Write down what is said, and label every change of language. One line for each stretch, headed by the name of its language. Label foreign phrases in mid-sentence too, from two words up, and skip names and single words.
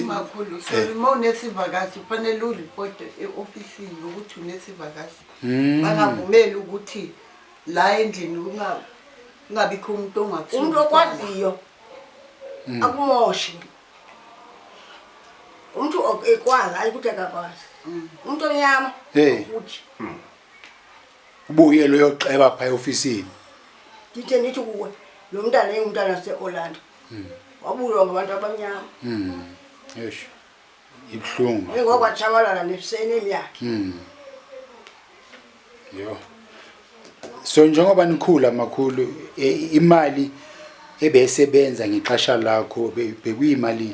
Zulu: makhulu so uma unesivakashi kufanele uripote e-ofisini ukuthi unesivakashi bangavumeli ukuthi la endlini kungabikho umuntu ongakusuka umuntu okwaziyo akumoshi umuntu ekwazi ayi ukuthi akakwazi umuntu omnyama uthi
Xhosa: ubuye lo yoqeba pha eofisini. ndithi kuwe lo mntana engumntana wase-Orlando wabulwa ngabantu abamnyama Eish. Ibhlungu. engokwatshabalala nesenemi yakhe Yo.
Zulu: So njengoba nikhula makhulu imali ebesebenza
Xhosa: ngexesha lakho
Zulu: bekuyimali